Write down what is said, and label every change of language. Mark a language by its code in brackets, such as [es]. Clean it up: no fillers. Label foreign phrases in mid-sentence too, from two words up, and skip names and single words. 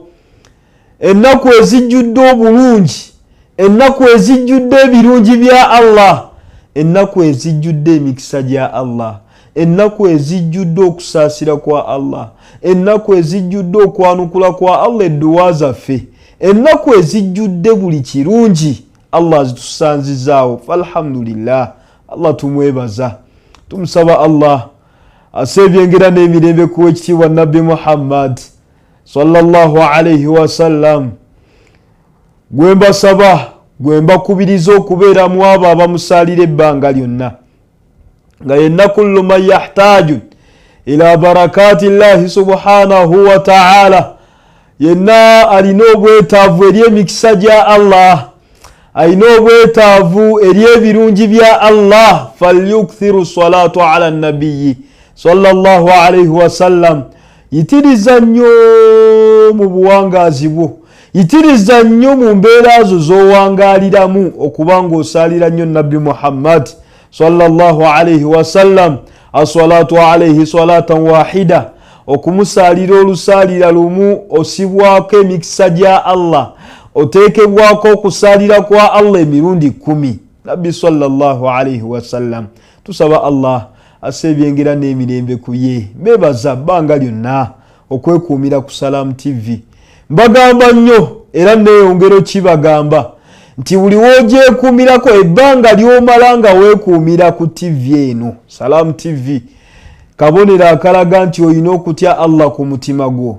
[lg] Ennaku ezijjudde obulungi, ennaku ezijjudde ebirungi bya Allah, ennaku ezijjudde emikisa gya Allah, ennaku ezijjudde okusaasira kwa Allah, ennaku ezijjudde okwanukula kwa Allah edduwa zaffe, ennaku ezijjudde buli kirungi Allah azitusanzizaawo. Falhamdulillah, Allah tumwebaza. Tumusaba Allah asebyengera n'emirembe ku ekitiibwa Nabbi Muhammad [ar] صلى الله عليه وسلم. [lg] Gwe mbasaba, gwe mbakubiriza okubeera mu abo abamusaalira ebbanga lyonna, nga yenna [ar] كل من يحتاج إلى بركات الله سبحانه وتعالى, [lg] yenna alina obwetaavu eri emikisa gya Allah, alina obwetaavu eri ebirungi bya Allah, [ar] فليكثر الصلاة على النبي صلى الله عليه وسلم. [lg] Yitiriza nnyo mu buwangaazi bwo, yitiriza nnyo mu mbeera zo z'owangaaliramu okubanga osaalira nnyo Nabbi Muhammad [ar] صلى الله عليه وسلم. الصلاة عليه صلاة واحدة, [lg] okumusaalira olusaalira lumu osibwako emikisa gya Allah, oteekebwako okusaalira kwa Allah emirundi 10. [ar] نبي صلى الله عليه وسلم. [lg] Tusaba Allah asebyengera n'emirembe ku ye. Mbebaza bbanga lyonna okwekuumira ku Salam TV. Mbagamba nnyo era neeyongero kibagamba nti buli w'ogyekuumirako ebbanga ly'omala nga weekuumira ku TV eno Salam TV, kabonero akalaga nti olina okutya Allah ku mutima gwo.